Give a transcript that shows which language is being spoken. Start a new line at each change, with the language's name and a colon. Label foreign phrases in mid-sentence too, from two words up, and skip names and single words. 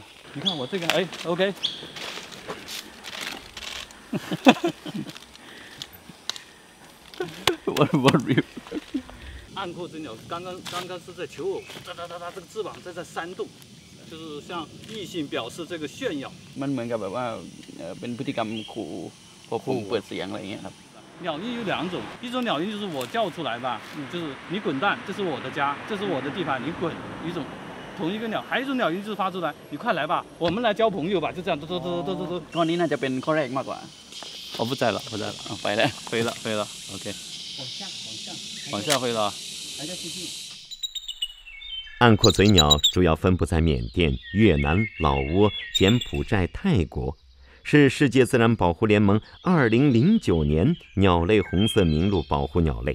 Chinese: 你看我这个，哎 ，OK。我 review。暗阔嘴鸟刚刚是在求偶，哒，这个翅膀在扇动，就是向异性表示这个炫耀。
Thai: มันเหมือนกับแบบว่าเป็นพฤติกรรมขู่พอผมเปิดเสียงอะไรอย่างเงี้ยครับ
Chinese: 鸟音有2种，一种鸟音就是我叫出来吧，就是你滚蛋，这是我的家，这是我的地盘，你滚。一种同一个鸟，还有一种鸟音就是发出来，你快来吧，我们来交朋友吧，就这样，都。
Thai: ข้อนี้น่าจะเป็นข้อแรกมากกว่า
Chinese: 我不在了，
Thai: ไปแล้ว
Chinese: 飞了 ，OK。往下飞了。暗阔嘴鸟主要分布在缅甸、越南、老挝、柬埔寨、泰国，是世界自然保护联盟2009年鸟类红色名录保护鸟类。